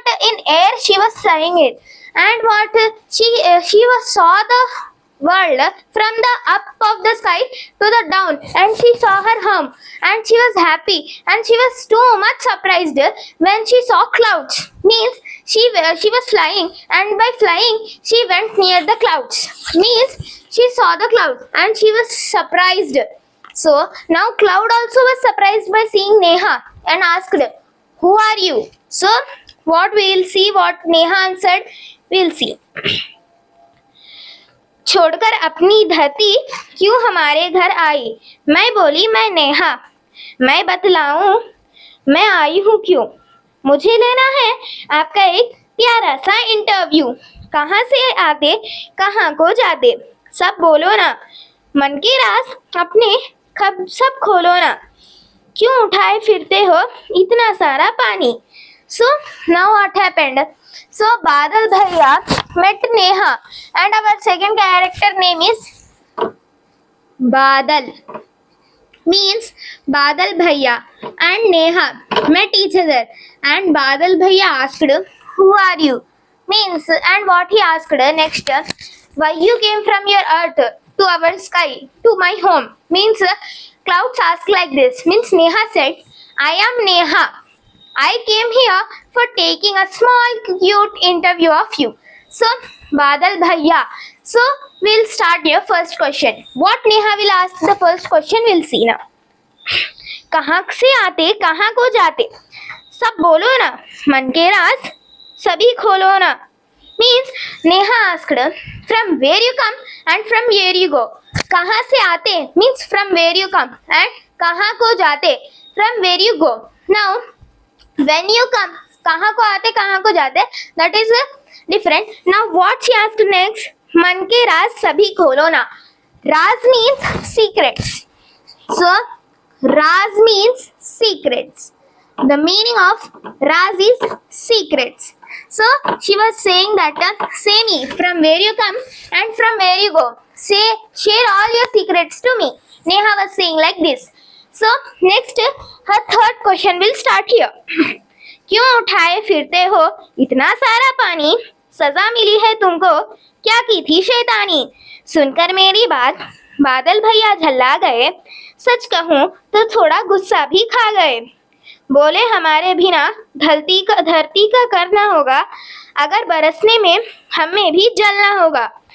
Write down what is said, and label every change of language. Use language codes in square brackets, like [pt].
[en] in air she was flying it, and what she was saw the world from the up of the sky to the down, and she saw her home, and she was happy, and she was too much surprised when she saw clouds means she was flying, and by flying she went near the clouds means she saw the cloud and she was surprised. So now cloud also was surprised by seeing Neha and asked, who are you? So what we will see, what Neha answered, we will see. [hi] छोड़कर अपनी धरती क्यों हमारे घर आई? मैं बोली मैं नेहा, मैं बतलाऊं मैं आई हूँ क्यों? मुझे लेना है आपका एक प्यारा सा इंटरव्यू। कहाँ से आते कहाँ को जाते, सब बोलो ना, मन के राज अपने सब खोलो ना, क्यों उठाए फिरते हो इतना सारा पानी? [en] So now what happened? So Badal Bhaiya met Neha, and our second character name is Badal means Badal Bhaiya and Neha met each other, and Badal Bhaiya asked, who are you? Means, and what he asked next, why you came from your earth to our sky to my home? Means clouds ask like this means Neha said, I am Neha. I came here for taking a small cute interview of you. So Badal Bhaiya So we'll start your first question. What Neha will ask the first question, we'll see now. [hi] कहाँ से आते कहाँ को जाते, सब बोलो ना, मन के राज सभी खोलो ना. [en] Means Neha asked from where you come and from where you go. [hi] कहाँ से आते [en] means from where you come and [hi] कहाँ को जाते [en] from where you go. Now when you come, [hi] कहाँ को आते कहाँ को जाते, [en] that is different. Now what she asked next, [hi] मन के राज सभी खोलो ना. [en] राज means secrets. So Raz means secrets. The meaning of Raz is secrets. So she was saying that say me from where you come and from where you go. Share all your secrets to me. Neha was saying like this. So next her third question will start here. [hi] क्यों उठाए फिरते हो इतना सारा पानी, सजा मिली है तुमको, क्या की थी शैतानी. सुनकर मेरी बात बादल भैया झल्ला गए, सच कहूँ तो थोड़ा गुस्सा भी खा गए. बोले हमारे बिना धरती का करना होगा, अगर बरसने में हमें भी जलना होगा.